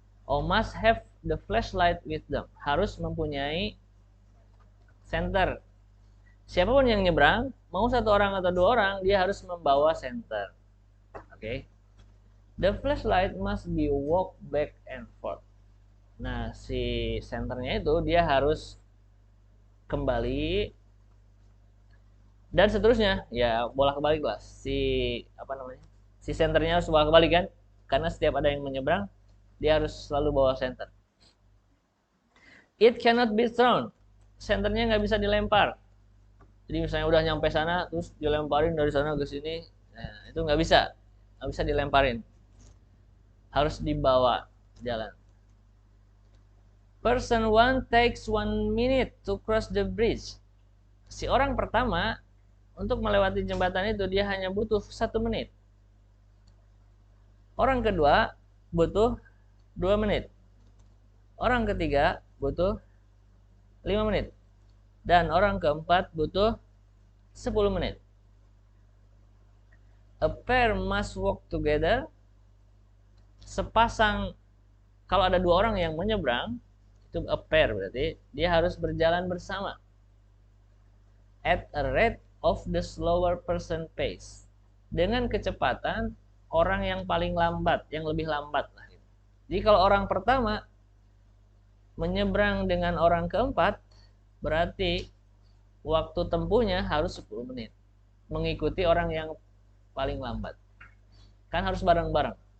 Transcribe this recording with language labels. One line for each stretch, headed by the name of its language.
English: Must have the flashlight with them.
Indonesian: Harus mempunyai center. Siapapun yang nyebrang, mau 1 orang atau 2 orang, dia harus membawa center. Oke.
English: The flashlight must be walk back and forth.
Indonesian: Nah, si senternya itu dia harus kembali dan seterusnya. Ya, bolak-balik lah. Si senternya harus bolak-balik kan? Karena setiap ada yang menyeberang, dia harus selalu bawa center.
English: It cannot be thrown.
Indonesian: Senternya nggak bisa dilempar. Jadi misalnya udah nyampe sana, terus dilemparin dari sana ke sini, nah, itu nggak bisa dilemparin. Harus dibawa jalan.
English: Person 1 takes 1 minute to cross the bridge.
Indonesian: Si orang pertama untuk melewati jembatan itu dia hanya butuh 1 menit. Orang kedua butuh 2 menit. Orang ketiga butuh 5 menit. Dan orang keempat butuh 10 menit.
English: A pair must walk together.
Indonesian: Sepasang, kalau ada 2 orang yang menyeberang, itu a pair berarti dia harus berjalan bersama.
English: At a rate of the slower person pace.
Indonesian: Dengan kecepatan orang yang paling lambat, yang lebih lambat lah. Jadi kalau orang pertama menyeberang dengan orang keempat, berarti waktu tempuhnya harus 10 menit. Mengikuti orang yang paling lambat. Kan harus bareng-bareng.